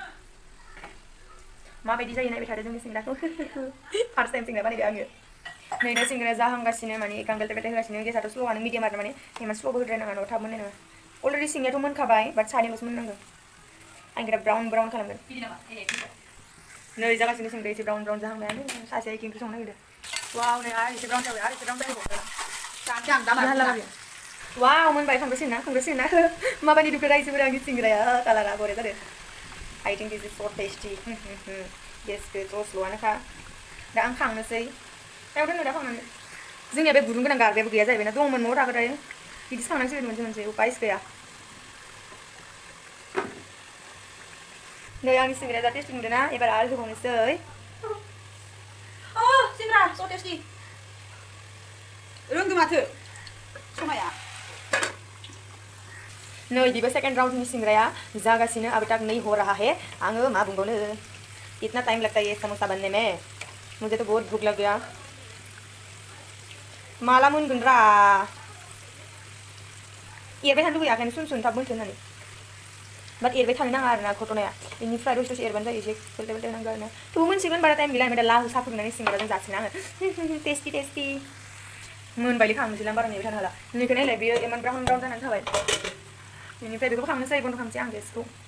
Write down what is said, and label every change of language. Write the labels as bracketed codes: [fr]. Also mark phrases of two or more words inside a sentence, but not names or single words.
[brx] माबायदि जायो नायबाय थादो जोंनि सिंग्राखौ [en] first time [brx] सिंग्रा बानायदों आङो नै दा सिंग्राया जाहांगासिनो माने गांगोल टेबेल होगासिनो गेसाथ' स्ल'आनो मिडियाम आरो माने इमान स्ल'बो होद्रायनाङा न'आव थाब मोननाय नङा अलरेडि सिंग्रायाथ' मोनखाबाय बाट सानैल'सो मोननांगौ आं दा ब्राउन खालामगोन नै जागासिनो सिंग्राया एसे ब्राउन जाहांबायानो सासेया एखे ओंख्रि संनो नागिरदों वाव नै आरो एसे ब्राउन जाबाय आरो एसे ब्राउन जाबावगोन वाव मोनबाय खांगासिनो ना माबायदि दुखु रायजोफोरा आंनि सिंग्राया कालारा बरिया जादों [en] I think this is so tasty [brx] गेसखौथ' स्ल'आनोखा दा आं खांनोसै दाउ दोननो दा खांनानै जोंनिया बे गुदुं गोनां गारबायाबो गैया जाहैबायना दंमोन न'आव थागोदाय बिदि खांनांसिगोन मोनसे उपायस गैया नै आंनि सिंग्राया जा टेस्टि नुदों ना एबार आरो होबावनोसै [en] सिंग्रा so tasty. [brx] रोंगौ माथो समाया नै बेबो सेकेन्ड राउन्डनि सिंग्राया जागासिनो [hi] अब तक नहीं हो रहा है [brx] आङो मा बुंबावनो [hi] इतना टाइम लगता है ये समोसा बनने में मुझे तो बहुत भूख लग गया [brx] माला मोनगोन रा एरबाय थानो लुगैया ओंखायनो सुन थाब मोनथों होननानै बाट एरबाय थानो नाङा आरोना घटनाया बेनिफ्राय दसे एरबानो जायो एसे बेल्टे नांगौ आरोना थेवबो मोनसिगोन बारा टाइम गैला ओमफ्राय दा लाहु साहा फुदुंनानै सिंग्राजों जासिनो आङो टेस्टि मोनबायलै खांनोसै आं बारा नेबाय थानो हाला नोंखौ नायलाय बेयो इमान ब्राउन जानानै थाबाय बेनिफ्राय बेखौबो खांनोसै बन्द' खालामसै आं गेसखौ